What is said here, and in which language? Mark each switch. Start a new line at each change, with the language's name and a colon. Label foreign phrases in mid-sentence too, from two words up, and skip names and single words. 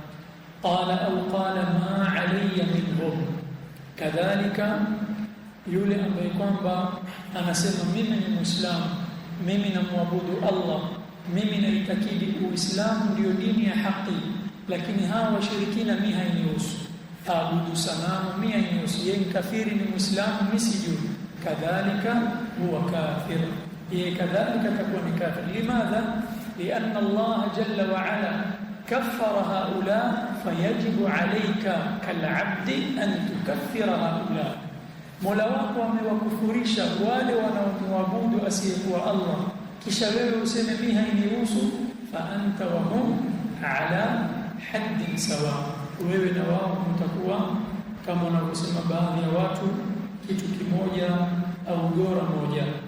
Arabic: قال أو قال ما علي منهم,
Swahili: kadhalika yule ambaye kwamba anasema mimi ni Muislamu, mimi namwabudu Allah, mimi naitakidi Uislamu ndio dini ya haki, lakini hawa washirikina mimi hainihusu, abudu sanamu mimi hainihusu, yeye kafiri ni Muislamu mimi sijui, kadhalika huwa kafir, yeye kadhalika atakuwa ni kafir.
Arabic: لماذا؟ لأن الله جل وعلا كفر هؤلاء فيجب عليك كالعبد أن تكفر هؤلاء.
Swahili: Mola wako amewakufurisha wale wanaomwabudu asiyekuwa Allah, kisha wewe useme mimi hainihusu,
Arabic: فأنت وهم على حد سواء,
Swahili: wewe na wao mtakuwa kama wanavyosema baadhi ya watu kitu kimoja au gora moja.